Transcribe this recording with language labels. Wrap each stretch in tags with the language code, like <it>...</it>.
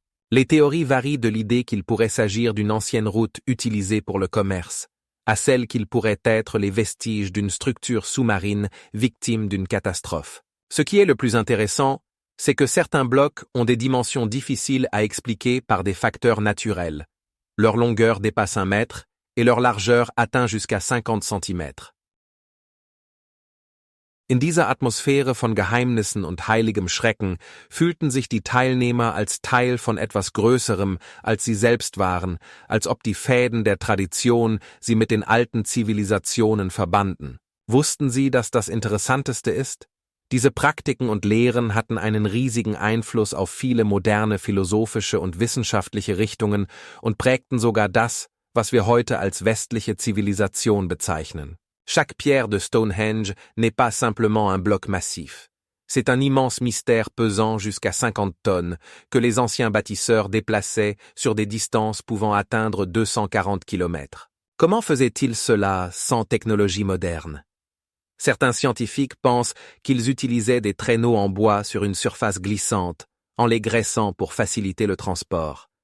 <fr>Les théories varient de l'idée qu'il pourrait s'agir d'une ancienne route utilisée pour le commerce, à celle qu'ils pourraient être les vestiges d'une structure sous-marine victime d'une catastrophe. Ce qui est le plus intéressant, c'est que certains blocs ont des dimensions difficiles à expliquer par des facteurs naturels. Leur longueur dépasse 1 mètre et leur largeur atteint jusqu'à 50 Centimètres.</fr> <de>In dieser Atmosphäre von Geheimnissen und heiligem Schrecken fühlten sich die Teilnehmer als Teil von etwas Größerem, als sie selbst waren, als ob die Fäden der Tradition sie mit den alten Zivilisationen verbanden. Wussten sie, dass das Interessanteste ist? Diese Praktiken und Lehren hatten einen riesigen Einfluss auf viele moderne philosophische und wissenschaftliche Richtungen und prägten sogar das, was wir heute als westliche Zivilisation bezeichnen.</de> <fr>Chaque pierre de Stonehenge n'est pas simplement un bloc massif. C'est un immense mystère pesant jusqu'à 50 tonnes que les anciens bâtisseurs déplaçaient sur des distances pouvant atteindre 240 kilomètres. Comment faisaient-ils cela sans technologie moderne? Certains scientifiques pensent qu'ils utilisaient des traîneaux en bois sur une surface glissante, en les graissant pour faciliter le transport.</fr>